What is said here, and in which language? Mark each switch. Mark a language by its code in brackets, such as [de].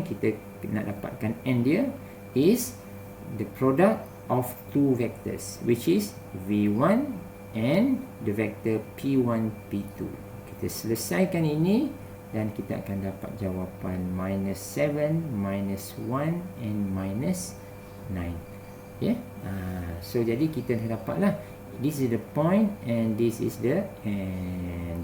[ms] Kita nak dapatkan n dia [en] is the product of two vectors, which is V1 and the vector P1, P2. [ms] Kita selesaikan ini dan kita akan dapat jawapan -7, -1 and -9. Yeah. [en] So [ms] jadi kita dah dapatlah, [en] this is the point and this is the end.